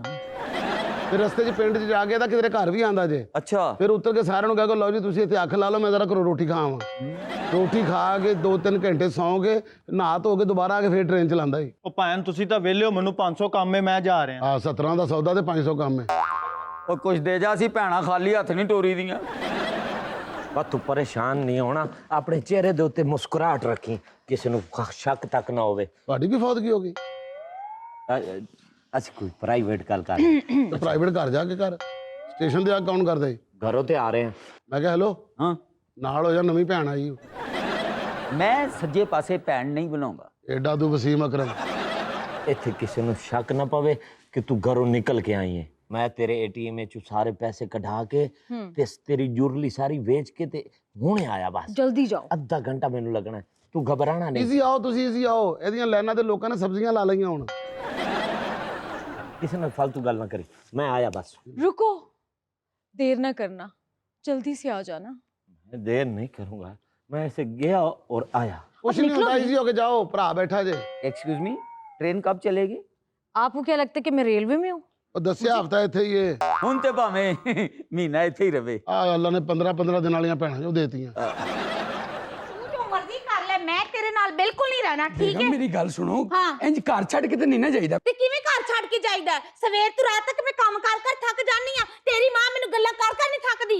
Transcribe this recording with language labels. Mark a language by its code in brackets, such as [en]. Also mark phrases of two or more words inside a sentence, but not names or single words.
[pa] ਫਿਰ ਰਸਤੇ 'ਚ ਪਿੰਡ 'ਚ ਜਾ ਕੇ ਤਾਂ ਕਿਧਰੇ ਘਰ ਵੀ ਆਂਦਾ ਜੇ। अच्छा, ਫਿਰ ਉੱਤਰ ਕੇ ਸਾਰਿਆਂ ਨੂੰ ਕਹਿ ਕੇ ਲਓ ਜੀ ਤੁਸੀਂ ਇੱਥੇ ਅੱਖ ਲਾ ਲਓ, ਮੈਂ ਜ਼ਰਾ ਘਰੋਂ ਰੋਟੀ ਖਾਵਾਂ। ਰੋਟੀ ਖਾ ਕੇ 2-3 ਘੰਟੇ ਸੌਂ ਕੇ ਨਹਾ ਧੋ ਕੇ ਦੁਬਾਰਾ ਆ ਕੇ ਫਿਰ ਟ੍ਰੇਨ ਚਲਾਉਂਦਾ ਹੀ। ਉਹ ਭੈਣ ਤੁਸੀਂ ਤਾਂ ਵਿਹਲੇ ਹੋ, ਮੈਨੂੰ 500 ਕੰਮ ਹੈ, ਮੈਂ ਜਾ ਰਿਹਾ। ਆ 17 ਦਾ ਸੌਦਾ ਤੇ 500 ਕੰਮ ਹੈ। ਔਰ ਕੁਛ ਦੇ ਜਾ, ਸੀ ਭੈਣਾ ਖਾਲੀ ਹੱਥ ਨਹੀਂ ਟੋਰੀ ਦੀਆਂ। ਬਸ ਤੂੰ ਪਰੇਸ਼ਾਨ ਨਹੀਂ ਹੋਣਾ, ਆਪਣੇ ਚਿਹਰੇ ਦੇ ਉੱਤੇ ਮੁਸਕੁਰਾਹਟ ਰੱਖੀ, ਕਿਸੀ ਨੂੰ ਸ਼ੱਕ ਤੱਕ ਨਾ ਹੋਵੇ। ਤੁਹਾਡੀ ਵੀ ਫੌਤਗੀ ਹੋ ਗਈ? ਅਸੀਂ ਕੋਈ ਪ੍ਰਾਈਵੇਟ ਗੱਲ ਕਰ ਤੇ ਪ੍ਰਾਈਵੇਟ ਘਰ ਜਾ ਕੇ ਕਰ, ਸਟੇਸ਼ਨ ਤੇ ਆ ਕੌਣ ਕਰਦਾ ਈ? ਘਰੋਂ ਤੇ ਆ ਰਹੇ ਹਾਂ। ਮੈਂ ਕਿਹਾ ਹੈਲੋ, हाँ, ਨਾਲ ਹੋ ਜਾ, ਨਵੀਂ ਭੈਣ ਆਈ। ਮੈਂ ਸੱਜੇ ਪਾਸੇ ਭੈਣ ਨਹੀਂ ਬਣਾਊਂਗਾ। ਐਡਾ ਤੂੰ ਵਸੀਮ ਅਕਰਮ। ਇੱਥੇ ਕਿਸੇ ਨੂੰ ਸ਼ੱਕ ਨਾ ਪਵੇ ਕਿ ਤੂੰ ਘਰੋਂ ਨਿਕਲ ਕੇ ਆਈ ਹੈ। ਮੈਂ ਤੇਰੇ ATM ਵਿੱਚੋਂ ਸਾਰੇ ਪੈਸੇ ਕਢਾ ਕੇ ਤੇ ਤੇਰੀ ਜੁਰਲੀ ਸਾਰੀ ਵੇਚ ਕੇ ਤੇ ਹੁਣੇ ਆਇਆ। ਬਸ [ur] جلدی جاؤ. [pa] ਅੱਧਾ ਘੰਟਾ ਮੈਨੂੰ ਲੱਗਣਾ, ਤੂੰ ਘਬਰਾਣਾ ਨਹੀਂ। ਈਜ਼ੀ ਆਓ, ਤੁਸੀਂ ਈਜ਼ੀ ਆਓ। ਇਹਦੀਆਂ ਲਾਈਨਾਂ ਤੇ ਲੋਕਾਂ ਨੇ ਸਬਜ਼ੀਆਂ ਲਾ ਲਈਆਂ ਹੁਣ। ਕਿਸੇ ਨਾਲ ਫालतू ਗੱਲ ਨਾ ਕਰੀ, ਮੈਂ ਆਇਆ ਬਸ। [ur] رکو، دیر نہ کرنا، جلدی سے آ جانا. میں دیر نہیں کروں گا، میں ایسے گیا اور آیا. [pa] ਕੁਛ ਨਹੀਂ ਹੁੰਦਾ, ਈਜ਼ੀ ਹੋ ਕੇ ਜਾਓ। ਭਰਾ ਬੈਠਾ ਜੇ। [en] excuse me, [ur] ٹرین کب چلے گی? آپ کو کیا لگتا ہے کہ میں ریلوے میں ہوں? [pa] ਉਹ ਦੱਸਿਆ ਹਫਤਾ ਇੱਥੇ ਹੀ ਏ। ਹੁਣ ਤੇ ਭਾਵੇਂ ਮਹੀਨਾ ਇੱਥੇ ਹੀ ਰਵੇ। ਆ ਅੱਲਾ ਨੇ 15 ਦਿਨ ਵਾਲੀਆਂ ਭੈਣਾਂ ਜੋ ਦੇਤੀਆਂ। ਤੂੰ ਜੋ ਮਰਜ਼ੀ ਕਰ ਲੈ, ਮੈਂ ਨਾਲ ਬਿਲਕੁਲ ਨਹੀਂ ਰਹਿਣਾ ਠੀਕ ਬੇਗਮ ਹੈ ਮੇਰੀ ਗੱਲ ਸੁਣੋ ਹਾਂ। ਇੰਜ ਘਰ ਛੱਡ ਕੇ ਤੇ ਨਹੀਂ ਨਾ ਜਾਈਦਾ। ਤੇ ਕਿਵੇਂ ਘਰ ਛੱਡ ਕੇ ਜਾਈਦਾ ਹੈ? ਸਵੇਰ ਤੋਂ ਰਾਤ ਤੱਕ ਮੈਂ ਕੰਮ ਕਰ ਕਰ ਥੱਕ ਜਾਨੀ ਆ ਤੇਰੀ ਮਾਂ ਮੈਨੂੰ ਗੱਲਾਂ ਕਰ ਕਰ ਨਹੀਂ ਥੱਕਦੀ